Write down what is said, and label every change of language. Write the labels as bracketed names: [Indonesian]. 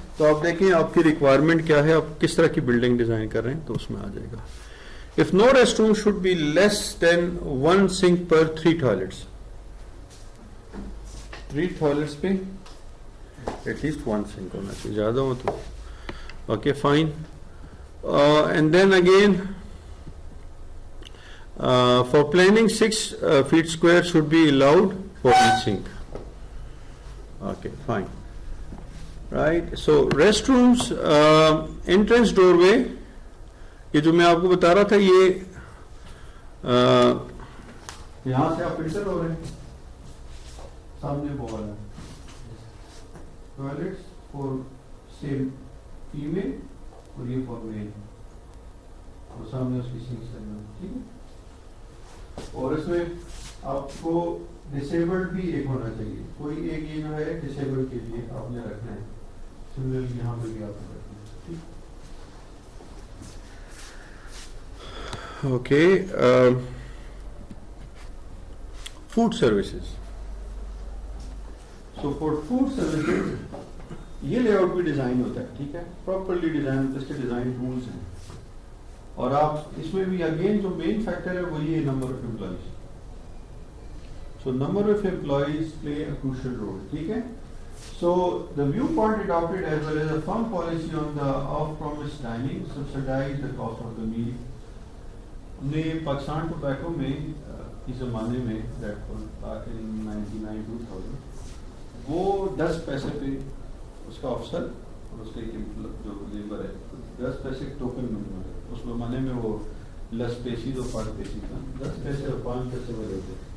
[Urdu] تو آپ دیکھیں آپ کی ریکوائرمنٹ کیا ہے, آپ کس طرح کی بلڈنگ ڈیزائن کر رہے ہیں تو اس میں آ جائے گا. [English] If no restroom should be less than 1 sink per 3 toilets. [Urdu] 3 toilets پہ at least 1 sink ہونا چاہیے, زیادہ ہو تو okay fine. [English] And then again for planning 6 feet square should be allowed for each sink. Okay fine. Right, so restrooms entrance doorway, [Urdu] یہ جو میں آپ کو بتا رہا تھا یہ یہاں سے آپ انٹر ہو رہے ہیں, سامنے وہ والا ٹوائلٹس فور سیم فیمیل اور یہ فور میل, اور سامنے اس کی سنک ہے. ٹھیک ہے, اور اس میں آپ کو ڈسیبلڈ بھی ایک ہونا چاہیے, کوئی ایک یہ جو ہے ڈسیبلڈ کے لیے آپ نے رکھنا ہے. سملرلی یہاں پہ بھی آپ نے رکھنا ہے. [English] ٹھیک, Okay, food services. So for food services [Urdu] یہ لے آؤٹ بھی ڈیزائن ہوتا ہے. ٹھیک ہے, پراپرلی ڈیزائن ہوتا ہے, اس کے ڈیزائن رولز ہیں. اور آپ اس میں بھی اگین جو مین فیکٹر ہے وہ یہ number of employees. [English] So number of employees play a crucial role. ٹھیک ہے, so the viewpoint adopted as well as a firm policy on the off-premise dining subsidize the cost of the meal. [Urdu] ہم نے Pakistan tobacco میں اس زمانے میں in 99-2000 وہ 10 پیسے پہ اس کا افسر اور اس کے جو لیبر ہے 10 پیسے ٹوکن منیمم ہے. اس زمانے میں وہ لس پیسی تو 5 پیسی تھا, 10 پیسے اور 5 پیسے وہ لیتے.